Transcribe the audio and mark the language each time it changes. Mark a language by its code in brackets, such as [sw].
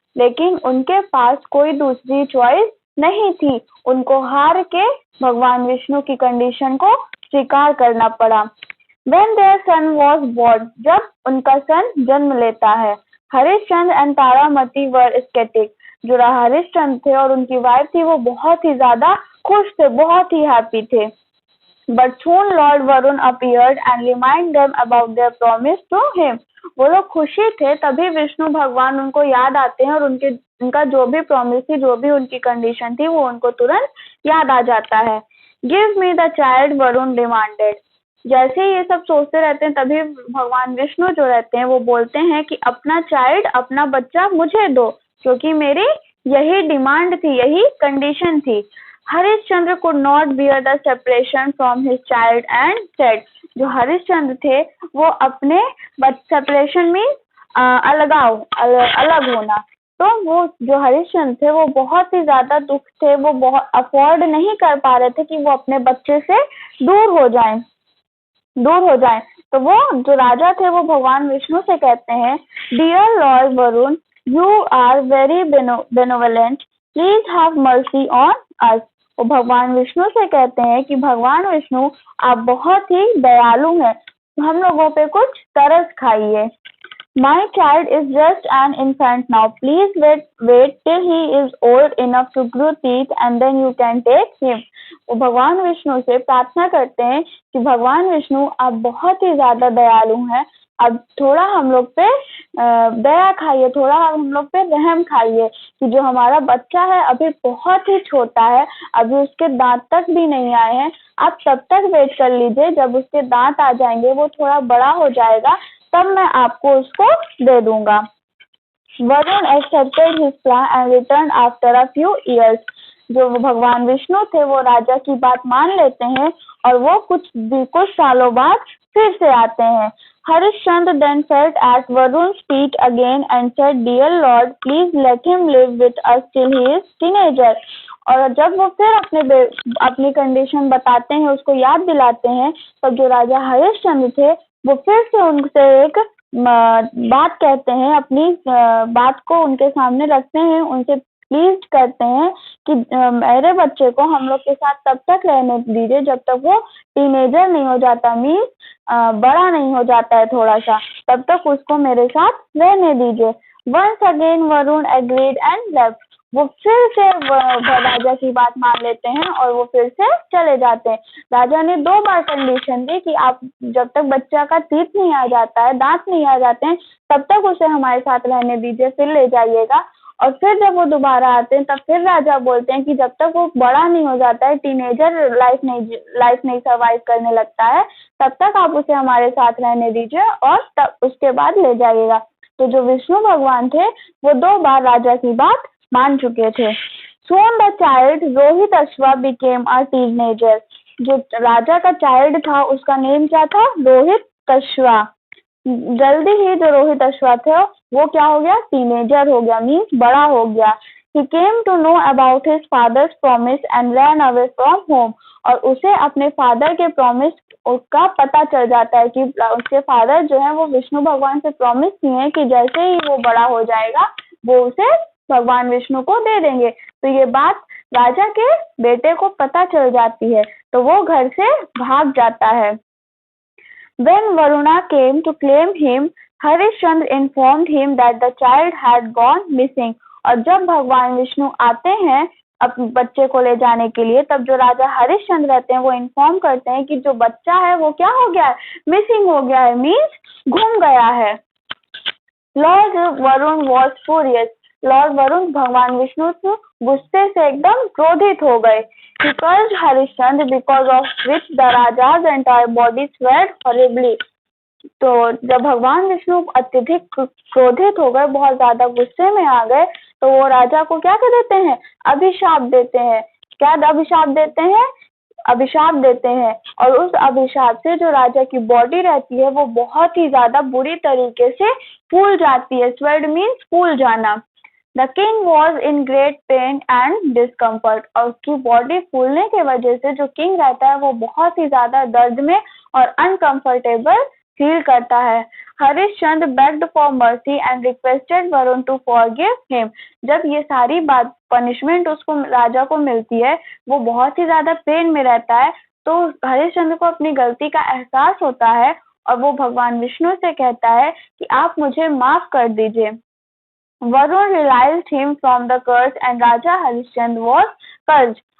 [hi] लेकिन उनके पास कोई दूसरी चॉइस नहीं थी, उनको हार के भगवान विष्णु की कंडीशन को स्वीकार करना पड़ा. [en] When their son was born, [hi] जब उनका सन जन्म लेता है, [en] Harishchandra and Taramati were ecstatic. [hi] जो हरिश्चंद्र थे और उनकी वाइफ थी वो बहुत ही ज्यादा खुश थे, बहुत ही हैप्पी थे. [en] But soon Lord Varun appeared and reminded them about their promise to him. [hi] वो लोग खुशी थे, तभी विष्णु भगवान उनको याद आते हैं और उनका जो भी प्रॉमिस थी, जो भी उनकी कंडीशन थी, वो उनको तुरंत याद आ जाता है. [en] Give me the child Varun demanded. [hi] जैसे ये सब सोचते रहते हैं तभी भगवान विष्णु जो रहते हैं वो बोलते हैं कि अपना चाइल्ड, अपना बच्चा मुझे दो, क्योंकि मेरी यही डिमांड थी, यही कंडीशन थी. [en] Harishchandra could not bear the separation from his child and said. [hi] जो हरिश्चंद्र थे वो अपने सेपरेशन में अलगाव, अलग होना, तो वो जो हरिश्चंद्र थे वो बहुत ही ज्यादा दुख थे, वो बहुत अफोर्ड नहीं कर पा रहे थे कि वो अपने बच्चे से दूर हो जाएं. तो वो जो राजा थे वो भगवान विष्णु से कहते हैं, [en] Dear lord Varun, you are very benevolent, please have mercy on us. [hi] वो भगवान विष्णु से कहते हैं कि भगवान विष्णु आप बहुत ही दयालु हैं, हम लोगों पे कुछ तरस खाइए. [en] My child is just an infant now. Please wait till he is old enough to grow teeth and then you can take him. [hi] वो भगवान विष्णु से प्रार्थना करते हैं कि भगवान विष्णु आप बहुत ही ज्यादा दयालु हैं, अब थोड़ा हम लोग पे दया खाइए, थोड़ा हम लोग पे रहम खाइए कि जो हमारा बच्चा है अभी बहुत ही छोटा है, अभी उसके दांत तक भी नहीं आए हैं, आप तब तक वेट कर लीजिए, जब उसके दांत आ जाएंगे, वो थोड़ा बड़ा हो जाएगा, तब मैं आपको उसको दे दूंगा। [en] Varun accepted his plan and return after a few years. [hi] जो भगवान विष्णु थे वो राजा की बात मान लेते हैं और वो कुछ सालों बाद फिर से आते हैं। [en] Harishchandra then felt at Varun's feet again and said, "Dear Lord, please let him live with us till he is teenager." [hi] और जब वो फिर अपनी कंडीशन बताते हैं, उसको याद दिलाते हैं, तब जो राजा हरिश्चंद्र थे वो फिर से उनसे एक बात कहते हैं, अपनी बात को उनके सामने रखते हैं, उनसे प्लीज करते हैं कि मेरे बच्चे को हम लोग के साथ तब तक रहने दीजिए जब तक वो टीनेजर नहीं हो जाता, मीन्स बड़ा नहीं हो जाता है थोड़ा सा, तब तक उसको मेरे साथ रहने दीजिए। [en] Once again Varun agreed and left. [hi] वो फिर से राजा की बात मान लेते हैं और वो फिर से चले जाते हैं। राजा ने 2 बार कंडीशन दी कि आप जब तक बच्चा का टीथ नहीं आ जाता है, दांत नहीं आ जाते हैं, तब तक उसे हमारे साथ रहने दीजिए, फिर ले जाइएगा। और फिर जब वो दोबारा आते हैं तब फिर राजा बोलते हैं कि जब तक वो बड़ा नहीं हो जाता है, टीनेजर लाइफ नहीं सर्वाइव करने लगता है, तब तक आप उसे हमारे साथ रहने दीजिए और तब उसके बाद ले जाइएगा। तो जो विष्णु भगवान थे वो 2 बार राजा की बात मान चुके थे। [en] Soon the child Rohitashva became a teenager। [hi] जो राजा का चाइल्ड था उसका नेम क्या था? रोहित अश्वा। जल्दी ही जो रोहित अश्वा थे वो क्या हो गया? टीनेजर हो गया, मीन्स बड़ा हो गया। [en] He came to know about his father's promise and ran away from home। [hi] और उसे अपने फादर के प्रॉमिस का पता चल जाता है कि उसके फादर जो है वो विष्णु भगवान से प्रॉमिस किए हैं कि जैसे ही वो बड़ा हो जाएगा वो उसे भगवान विष्णु को दे देंगे। तो ये बात राजा के बेटे को पता चल जाती है, तो वो घर से भाग जाता है। [en] When Varuna came to claim him, Harishchandra informed him that the child had gone missing। [hi] और जब भगवान विष्णु आते हैं अपने बच्चे को ले जाने के लिए, तब जो राजा हरिश्चंद्र रहते हैं वो इन्फॉर्म करते हैं कि जो बच्चा है वो क्या हो गया है? मिसिंग हो गया है, मीन्स गुम गया है। [en] Lord Varun was furious. [hi] Lord Varun भगवान विष्णु गुस्से से एकदम क्रोधित हो गए। [en] He cursed Harishchandra because of which the Raja's entire body swelled horribly। [hi] तो जब भगवान विष्णु अत्यधिक क्रोधित हो गए, बहुत ज्यादा गुस्से में आ गए, तो वो राजा को क्या कर देते हैं? अभिशाप देते हैं। क्या अभिशाप देते हैं? अभिशाप देते हैं। और उस अभिशाप से जो राजा की बॉडी रहती है वो बहुत ही ज्यादा बुरी तरीके से फूल जाती है। स्वेल्ड मीन्स फूल जाना। [en] The king was in great pain and discomfort। [hi] और उसकी बॉडी फूलने के वजह से जो किंग रहता है वो बहुत ही ज्यादा दर्द में और अनकंफर्टेबल फील करता है। [en] Harishchandra begged for mercy and requested Varun to forgive him। [hi] जब ये सारी बात पनिशमेंट उसको राजा को मिलती है, वो बहुत ही ज्यादा पेन में रहता है, तो हरिश्चंद्र को अपनी गलती का एहसास होता है और वो भगवान विष्णु से कहता है कि आप मुझे माफ कर दीजिए। [en] Varun released him from the curse and Raja Harishchandra was cured.